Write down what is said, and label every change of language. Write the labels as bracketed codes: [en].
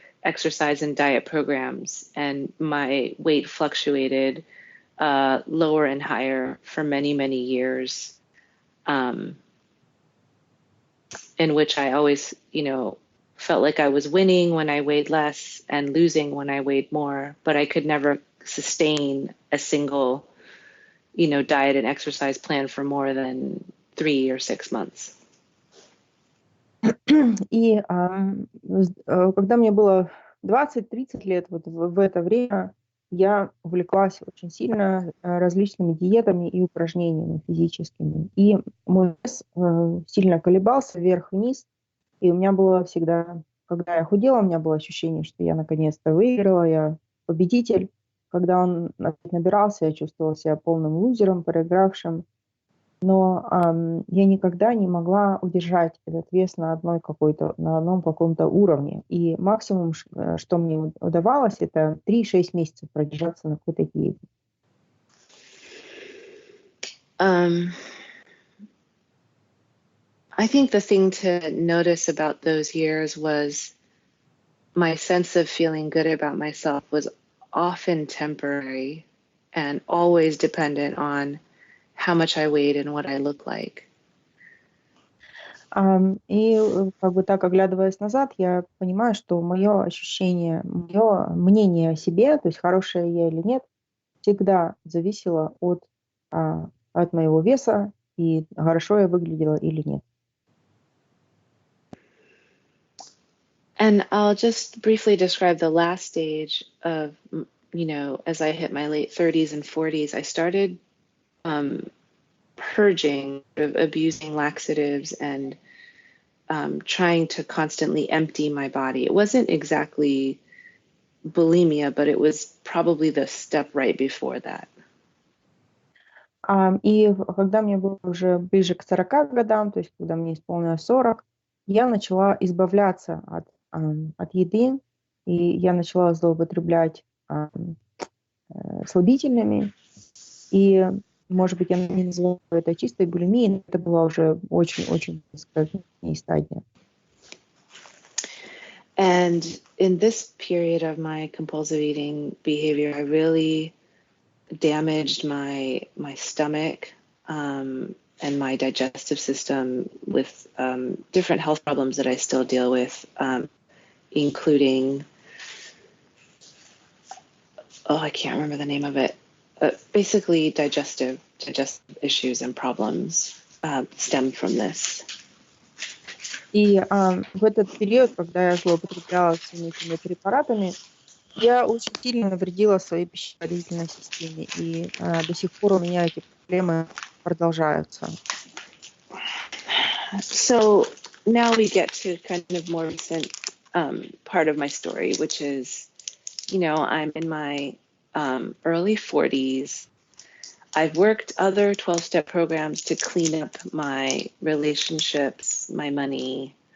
[en] exercise and diet programs, and my weight fluctuated lower and higher for many, many years, in which I always, felt like I was winning when I weighed less and losing when I weighed more, but I could never sustain a single, diet and exercise plan for more than 3 or 6 months. [ru] И когда мне было 20-30 лет, вот в это время я увлеклась очень сильно различными диетами и упражнениями физическими. И мой вес сильно колебался вверх-вниз. И у меня было всегда, когда я худела, у меня было ощущение, что я наконец-то выиграла, я победитель. Когда он набирался, я чувствовала себя полным лузером, проигравшим. Но я никогда не могла удержать этот вес на одном каком-то уровне. И максимум, что мне удавалось, это 3-6 месяцев продержаться на какой-то диете. [en] I think the thing to notice about those years was my sense of feeling good about myself was often temporary and always dependent on how much I weighed and what I looked like. [ru] И как бы так, оглядываясь назад, я понимаю, что мое ощущение, мое мнение о себе, то есть хорошее я или нет, всегда зависело от моего веса и хорошо я выглядела или нет. [en] And I'll just briefly describe the last stage of, as I hit my late 30s and 40s, I started purging, abusing laxatives and trying to constantly empty my body. It wasn't exactly bulimia, but it was probably the step right before that. [ru] И когда мне было уже ближе к 40 годам, то есть когда мне исполнилось 40, я начала избавляться от еды, и я начала злоупотреблять слабительными. И, может быть, я не называю это чистой булимией, но это была уже очень-очень стадия. [en] And in this period of my compulsive eating behavior, I really damaged my stomach and my digestive system with different health problems that I still deal with, including, I can't remember the name of it. Basically, digestive issues and problems stem from this. [ru] И в этот период, когда я злоупотребляла всеми этими препаратами, я очень сильно навредила своей пищеварительной системе, и до сих пор у меня эти проблемы продолжаются. [en] So now we get to kind of more recent part of my story, which is, I'm in my early 40s. I've worked other 12-step programs to clean up my relationships, my money.